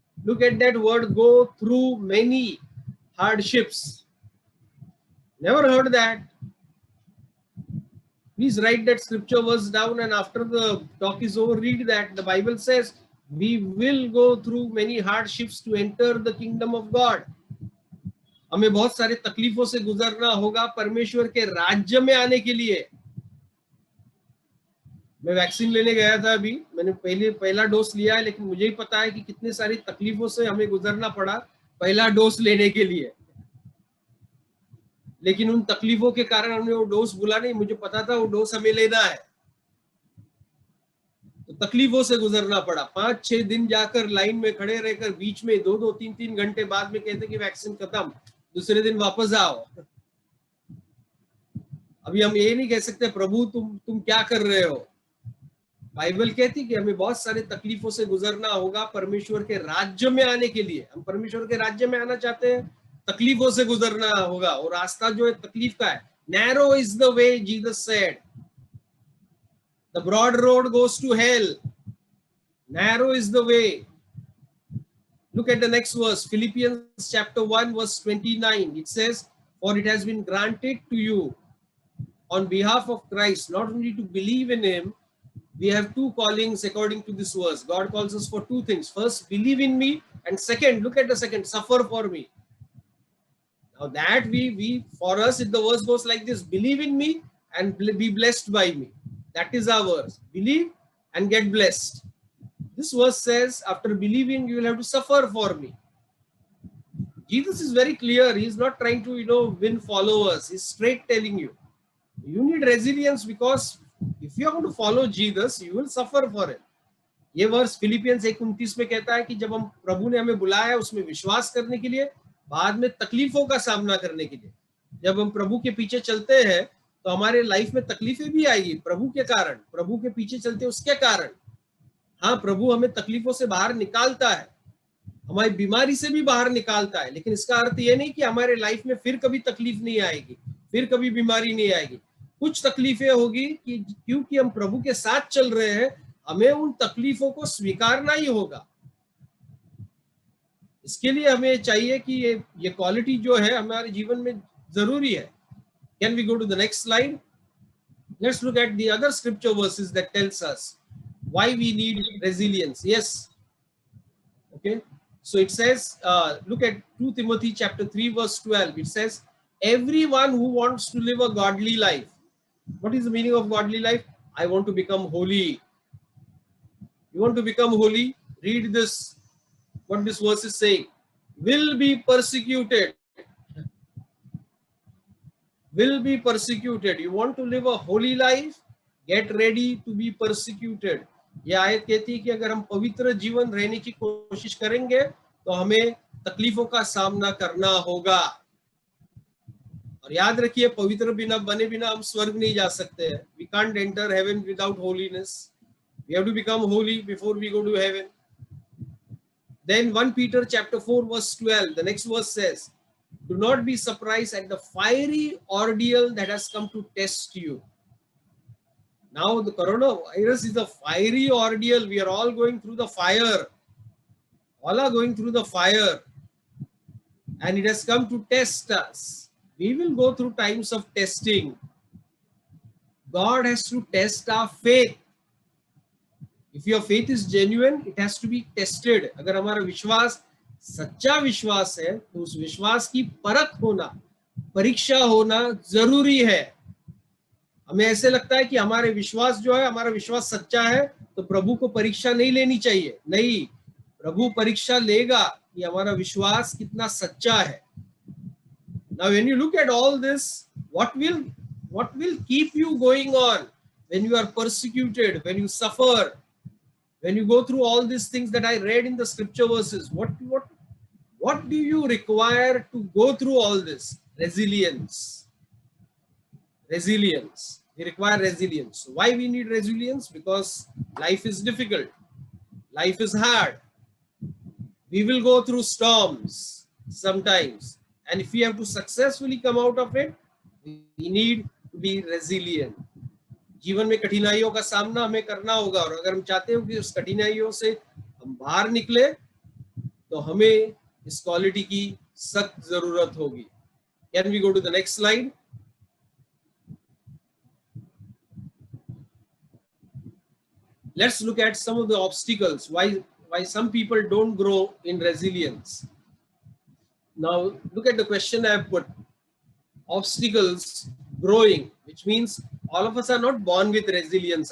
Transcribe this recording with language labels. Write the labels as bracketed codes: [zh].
[en] Look at that word, go through many hardships. Never heard that. Please write that scripture verse down, and after the talk is over, read that. The Bible says, we will go through many hardships to enter the kingdom of God. [hi] हमें बहुत सारे तकलीफों से गुजरना होगा परमेश्वर के राज्य में आने के लिए। मैं वैक्सीन लेने गया था अभी, मैंने पहला डोज लिया है, लेकिन मुझे ही पता है कि कितने सारी तकलीफों से हमें गुजरना पड़ा पहला डोज लेने के लिए। लेकिन उन तकलीफों के कारण हमने वो डोज भूला नहीं, मुझे पता था वो डोज हमें लेना है। तो तकलीफों से गुजरना पड़ा, 5-6 दिन जाकर लाइन में खड़े रहकर, बीच में 2-2, 3-3 घंटे बाद में कहते कि वैक्सीन खत्म, दूसरे दिन वापस आओ। अभी हम ये नहीं कह सकते प्रभु तुम क्या कर रहे हो। बाइबल कहती कि हमें बहुत सारे तकलीफों से गुजरना होगा परमेश्वर के राज्य में आने के लिए। हम परमेश्वर के राज्य में आना चाहते हैं, तकलीफों से गुजरना होगा, और रास्ता जो है तकलीफ का है। [en] Narrow is the way, Jesus said, the broad road goes to hell, narrow is the way. Look at the next verse, Philippians chapter 1 verse 29. It says, for it has been granted to you on behalf of Christ not only to believe in him. We have two callings according to this verse. God calls us for two things. First, believe in me, and second, look at the second, suffer for me. Now that we for us, if the verse goes like this, believe in me and be blessed by me. That is our verse. Believe and get blessed. This verse says, after believing, you will have to suffer for me. Jesus is very clear. He is not trying to, win followers. He's straight telling you, you need resilience, because if you are going to follow Jesus, you will suffer for him. [hi] ये verse Philippians 1:29 में कहता है कि जब हम प्रभु ने हमें बुलाया उसमें विश्वास करने के लिए, बाद में तकलीफों का सामना करने के लिए। जब हम प्रभु के पीछे चलते हैं तो हमारे लाइफ में तकलीफें भी आएगी प्रभु के कारण, प्रभु के पीछे चलते उसके कारण। हाँ, प्रभु हमें तकलीफों से बाहर निकालता है, हमारी बीमारी से भी बाहर निकालता है, लेकिन इसका अर्थ ये नहीं कि हमारे लाइफ में फिर कभी तकलीफ नहीं आएगी, फिर कभी बीमारी नहीं आएगी। कुछ तकलीफें होगी कि क्योंकि हम प्रभु के साथ चल रहे हैं, हमें उन तकलीफों को स्वीकारना ही होगा। इसके लिए हमें चाहिए कि ये क्वालिटी जो है हमारे जीवन में जरूरी है. [en] Can we go to the next slide? Let's look at the other scripture verses that tells us why we need resilience. Yes. Okay. So it says, look at 2 Timothy chapter 3 verse 12. It says, everyone who wants to live a godly life. What is the meaning of godly life? I want to become holy. You want to become holy? Read this. What this verse is saying. Will be persecuted. Will be persecuted. You want to live a holy life? Get ready to be persecuted. [hi] यह आयत कहती है कि अगर हम पवित्र जीवन रहने की कोशिश करेंगे तो हमें तकलीफों का सामना करना होगा. और याद रखिए, पवित्र बिना बने बिना हम स्वर्ग नहीं जा सकते हैं. [en] We can't enter heaven without holiness. We have to become holy before we go to heaven. Then 1 Peter chapter 4 verse 12, the next verse says, do not be surprised at the fiery ordeal that has come to test you. Now the coronavirus is a fiery ordeal. We are all going through the fire. All are going through the fire. And it has come to test us. We will go through times of testing. God has to test our faith. If your faith is genuine, it has to be tested. [hi] अगर हमारा विश्वास सच्चा विश्वास है तो उस विश्वास की परख होना, परीक्षा होना जरूरी है. हमें ऐसे लगता है कि हमारे विश्वास जो है, हमारा विश्वास सच्चा है तो प्रभु को परीक्षा नहीं लेनी चाहिए. नहीं, प्रभु परीक्षा लेगा कि हमारा विश्वास कितना सच्चा है. [en] Now when you look at all this, what will keep you going on when you are persecuted, when you suffer, when you go through all these things that I read in the scripture verses? What do you require to go through all this? Resilience. Resilience. We require resilience. Why we need resilience? Because life is difficult. Life is hard. We will go through storms sometimes. And if we have to successfully come out of it, we need to be resilient. [hi] जीवन में कठिनाइयों का सामना हमें करना होगा, और अगर हम चाहते हो कि उस कठिनाइयों से हम बाहर निकले तो हमें इस क्वालिटी की सख्त जरूरत होगी. [en] Can we go to the next slide? Let's look at some of the obstacles why some people don't grow in resilience. Now look at the question I have put. Obstacles growing, which means all of us are not born with resilience.